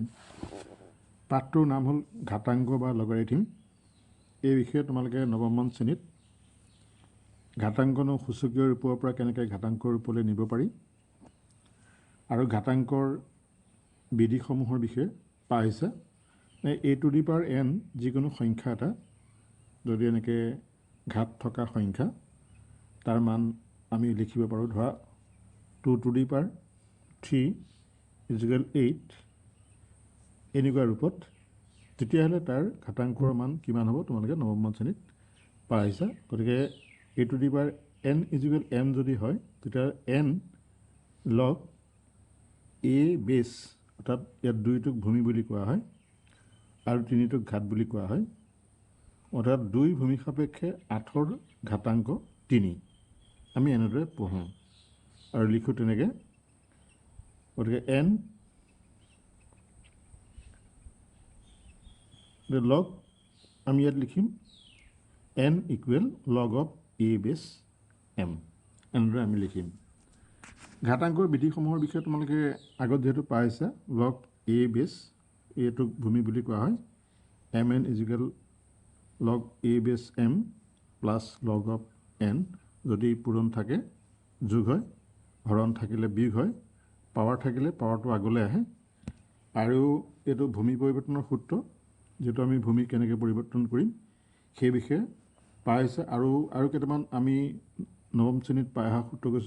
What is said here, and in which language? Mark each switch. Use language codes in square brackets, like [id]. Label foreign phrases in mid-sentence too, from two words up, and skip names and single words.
[as] পাঠটোৰ নাম হ'ল ঘাতাংক বা লগাৰিথম। এই বিষয়ে তোমালোকে নৱমমান শ্ৰেণীত ঘাতাংকনো সূচকীয় ৰূপৰ পৰা কেনেকৈ ঘাতাংকৰ ৰূপলৈ নিব পাৰি আৰু ঘাতাংকৰ বিধিসমূহৰ বিষয়ে পাই আহিছা। [en] a to the power n [as] যিকোনো সংখ্যা এটা যদি এনেকৈ ঘাত থকা সংখ্যা তাৰ মান আমি লিখিব পাৰোঁ। ধৰা [en] 2 to the power 3 [as] = 8 এনেকুৱা ৰূপত, তেতিয়াহ'লে তাৰ ঘাতাংকৰ মান কিমান হ'ব তোমালোকে নৱমমান শ্ৰেণীত পাই আহিছা। গতিকে [en] a to the power n [as] = m যদি হয় তেতিয়া n log a বেছ, অৰ্থাৎ ইয়াত 2টোক ভূমি বুলি কোৱা হয় আৰু 3টোক ঘাত বুলি কোৱা হয়, অৰ্থাৎ 2 ভূমি সাপেক্ষে 8ৰ ঘাতাংক 3 আমি এনেদৰে পঢ়োঁ আৰু লিখোঁ তেনেকৈ। গতিকে n লগ আমি ইয়াত লিখিম n = [en] log of a [as] বেছ m, এনেদৰে আমি লিখিম। ঘাতাংকৰ বিধিসমূহৰ বিষয়ে তোমালোকে আগত যিহেতু পাইছা, log a বেছ এইটোক ভূমি বুলি কোৱা হয়, mn = log a বেছ m প্লাছ [en] log of n, [as] যদি পূৰণ থাকে যোগ হয়, হৰণ থাকিলে বিয়োগ হয়, পাৱাৰ থাকিলে পাৱাৰটো আগলৈ আহে। আৰু এইটো ভূমি পৰিৱৰ্তনৰ সূত্ৰ, যিটো আমি ভূমি কেনেকৈ পৰিৱৰ্তন কৰিম সেই বিষয়ে পাই আহিছে। আৰু কেইটামান আমি নৱম শ্ৰেণীত পাই অহা সূত্ৰ কৈছোঁ।